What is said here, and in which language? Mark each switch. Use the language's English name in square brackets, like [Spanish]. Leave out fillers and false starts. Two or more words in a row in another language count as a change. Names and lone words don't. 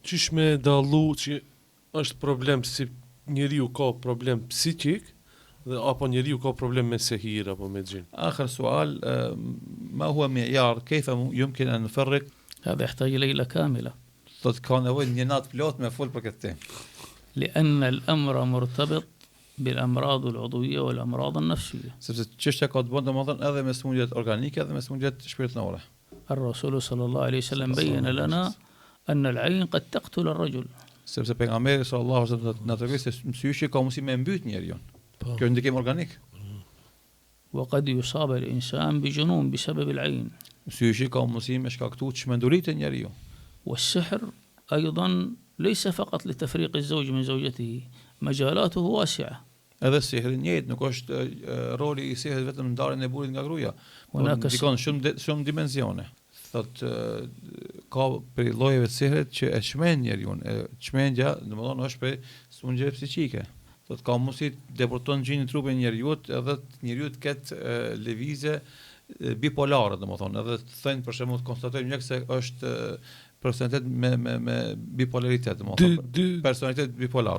[Albanian] Qysh me dallu që është problem si njeriu ka problem psikik dhe apo njeriu ka problem me sehir apo me xhin. [Arabic] آخر سؤال ما هو معيار كيف يمكن أن نفرق هذا يحتاج ليلة كاملة [Albanian] thotë ka nevojë një natë plot me fol për këtë temë. [Arabic] لأن الأمر مرتبط بالأمراض العضوية والأمراض النفسية. [Albanian] Sepse çështja ka të bëjë domethënë edhe me smundjet organike edhe me smundjet shpirtërore. [Arabic] الرسول صلى الله عليه وسلم بين لنا أن العين قد تقتل الرجل. [Albanian] Sepse pejgamberi [Arabic] صلى الله عليه وسلم [Albanian] na tregoi se mysyi ka mundësi me mbyt njeriu. Kjo ndikim organik. [Arabic] وقد يصاب الإنسان بجنون بسبب العين. [Albanian] Mysyi ka mundësi me shkaktuar çmenduritë e njeriu. [Arabic] والسحر أيضا ليس فقط لتفريق الزوج من زوجته، مجالاته واسعة. [Albanian] Edhe sihri njëjtë nuk është roli i sihrit vetëm ndarjen e burrit nga gruaja, por ndikon shumë dimensione. Thotë ka për llojeve të sihrit që e çmend njeriu, çmendja domethënë është për smundje psiqike. Thotë ka mundësi të deporton gjinin trupin e njeriu edhe njeriu të ketë lëvizje bipolare domethënë, edhe të thënë për shembull konstatojmë një se është personalitet me bipolaritet domethënë, personalitet bipolar.